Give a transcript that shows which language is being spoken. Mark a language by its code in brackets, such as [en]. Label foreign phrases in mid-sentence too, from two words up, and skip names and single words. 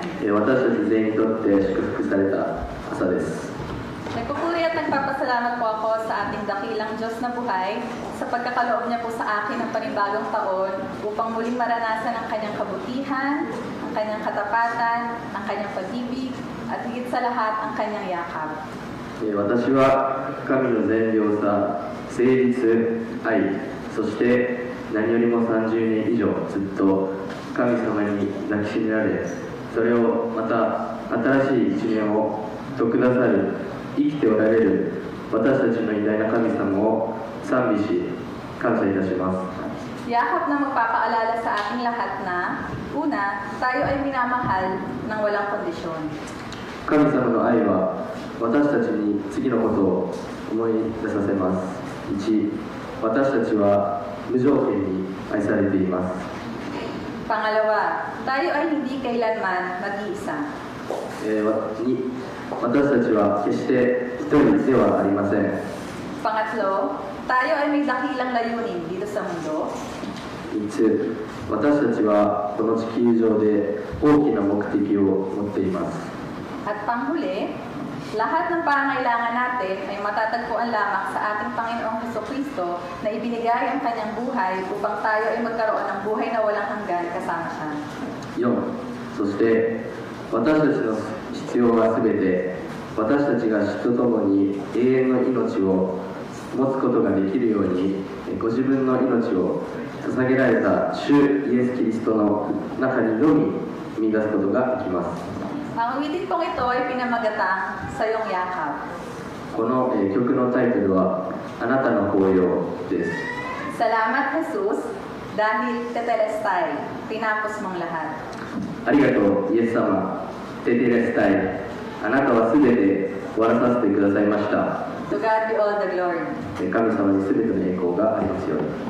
[ja] 私たち全員にとって祝福された朝です。 [tl] Nagpupuri at nagpapasalamat po ako sa ating dakilang Diyos na buhay sa pagkakaloob niya po sa akin ng panibagong taon upang muling maranasan ang kanyang kabutihan, ang kanyang katapatan, ang kanyang pag-ibig at higit sa lahat ang kanyang yakap. [ja] 私は神の善良さ、誠実、愛、そして何よりも30年以上ずっと神様に抱きしめられ、それをまた新しい一面をとくださる生きておられる私たちの偉大な神様を賛美し感謝いたします。 [tl] Yakap na magpapaalala sa ating lahat na, una, tayo ay minamahal ng walang kondisyon. [ja] 神様の愛は私たちに次のことを思い出させます。1、私たちは無条件に愛されています。 [tl] Pangalawa, tayo ay hindi kailanman mag-iisa. [ja] 2、私たちは決して一人ではありません。 [tl] Pangatlo, tayo ay may dakilang layunin dito sa mundo. [ja] 3、私たちはこの地球上で大きな目的を持っています。 [tl] At panghuli, lahat ng pangangailangan natin ay matatagpuan lamang sa ating Panginoong Hesukristo na ibinigay ang kanyang buhay upang tayo ay magkaroon ng buhay na walang hanggan kasama siya. [ja] 4、そして私たちの必要はすべて私たちが死とともに永遠の命を持つことができるようにご自分の命を捧げられた主イエス・キリストの中にのみ見出すことができます。 [tl] Ang awitin pong ito ay pinamagatang sa iyong yakap. [ja] この曲のタイトルはあなたの抱擁です。 [tl] Salamat, Jesus, dahil tetelestai, tinapos mong lahat. [ja] ありがとう、イエス様。テテレスタイ、あなたはすべて終わらさせてくださいました。 [en] To God be all the glory. [ja] 神様にすべての栄光がありますように。